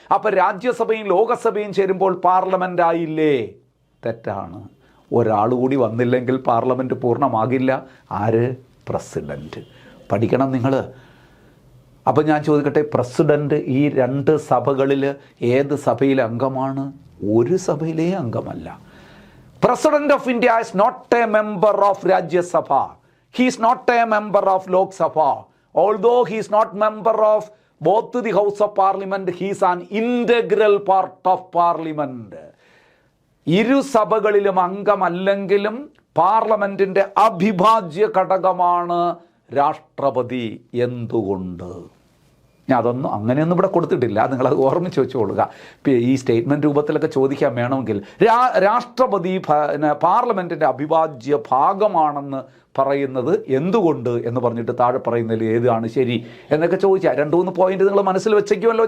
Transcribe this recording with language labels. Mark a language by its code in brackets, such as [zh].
[ml] അപ്പോൾ രാജ്യസഭയും ലോകസഭയും ചേരുമ്പോൾ പാർലമെന്റ് ആയില്ലേ? തെറ്റാണ്. ഒരാൾ കൂടി വന്നില്ലെങ്കിൽ പാർലമെന്റ് പൂർണ്ണമാകില്ല. ആര്? പ്രസിഡന്റ്. പഠിക്കണം നിങ്ങൾ. അപ്പോൾ ഞാൻ ചോദിക്കട്ടെ, പ്രസിഡന്റ് ഈ 2 സഭകളിൽ ഏത് സഭയിലെ അംഗമാണ്? ഒരു സഭയിലെ അംഗമല്ല. [en] President of India is not a member of Rajya Sabha. He is not a member of Lok Sabha. Although he is not member of both the House of Parliament, he is an integral part of Parliament. [ml] ഇരു സഭകളിലും അംഗമല്ലെങ്കിലും പാർലമെന്റിന്റെ അവിഭാജ്യ ഘടകമാണ് രാഷ്ട്രപതി. എന്തുകൊണ്ട്? ഞാൻ അതൊന്നും അങ്ങനെയൊന്നും ഇവിടെ കൊടുത്തിട്ടില്ല, നിങ്ങളത് ഓർമ്മിച്ച് വെച്ചുകൊള്ളുക. ഈ സ്റ്റേറ്റ്മെൻറ്റ് രൂപത്തിലൊക്കെ ചോദിക്കാൻ വേണമെങ്കിൽ രാഷ്ട്രപതി പാർലമെൻറ്റിൻ്റെ അവിഭാജ്യ ഭാഗമാണെന്ന് പറയുന്നത് എന്തുകൊണ്ട് എന്ന് പറഞ്ഞിട്ട് താഴെ പറയുന്നതിൽ ഏതാണ് ശരി എന്നൊക്കെ ചോദിച്ചാൽ 2-3 പോയിന്റ് നിങ്ങൾ മനസ്സിൽ വെച്ചേക്കുമല്ലോ.